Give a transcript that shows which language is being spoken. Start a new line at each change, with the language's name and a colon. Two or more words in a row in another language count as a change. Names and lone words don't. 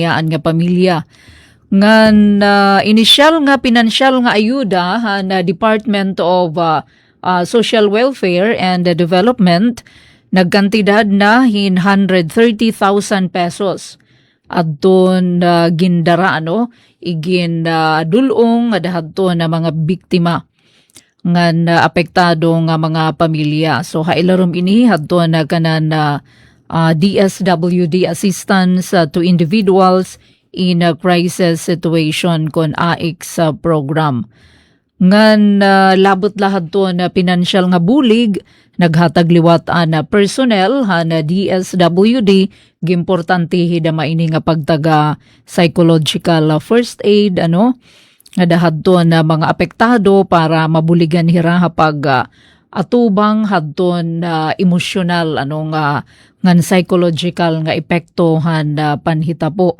Waray: nga pamilya ngan initial nga pinansyal nga ayuda na Department of Social Welfare and Development nagkantidad na 130,000 pesos adton gindara igin dulong nga dahadto na mga biktima nga apektado nga mga pamilya. So hailarom ini hadto na kanan DSWD assistance to individuals in a crisis situation kon AIX program. Ngan labot lahad to na pinansyal nga bulig naghatag liwat na personnel na DSWD gimportante hida maini nga pagtaga
English: psychological first aid
Waray: nga dahadto na mga apektado para mabuligan hira pag atubang hadton emosyonal ngan psychological nga epekto panhitabo.